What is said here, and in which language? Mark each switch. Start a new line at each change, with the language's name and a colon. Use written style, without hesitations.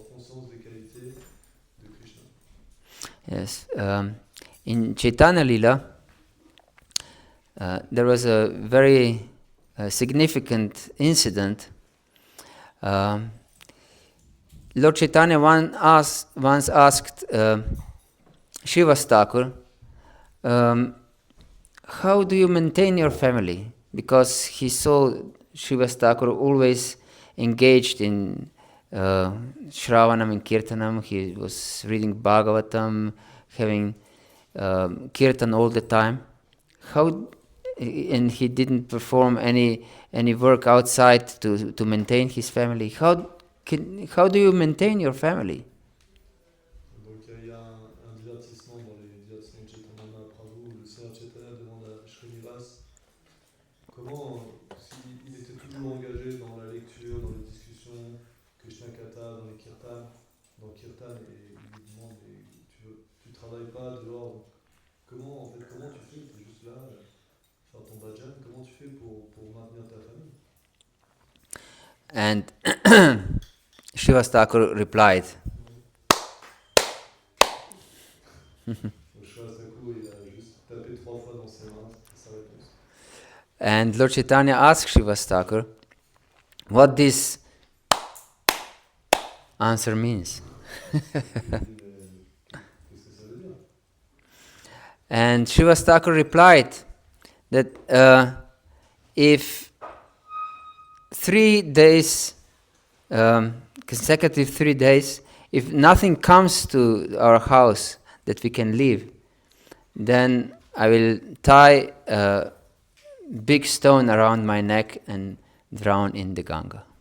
French: conscience des qualités de Krishna.
English: Yes. In Chaitanya Lila, there was a very significant incident. Lord Chaitanya once asked Srivas Thakur, how do you maintain your family? Because he saw Srivas Thakur always engaged in Shravanam and Kirtanam. He was reading Bhagavatam, having Kirtan all the time. And he didn't perform any work outside to maintain his family. How do you maintain your family?
French: Donc il y a un divertissement dans les divertissements de Chaitanya Mahaprabhu où le Seigneur Chaitanya demande à Srinivas comment, s'il était toujours engagé dans la lecture, dans les discussions, Krishna Katha, dans les kirtan, et il lui demande mais tu travailles pas dehors, comment tu fais, tu es juste là, faire ton bhajan, comment tu fais pour maintenir ta famille?
English: And Srivas Thakur replied,
French: Thakur, il a juste tapé 3 fois dans ses mains, c'était sa réponse.
English: and Lord Chaitanya asked Srivas Thakur what this answer means. And Srivas Thakur replied that if 3 days, consecutive 3 days, if nothing comes to our house that we can live, then I will tie a big stone around my neck and drown in the Ganga.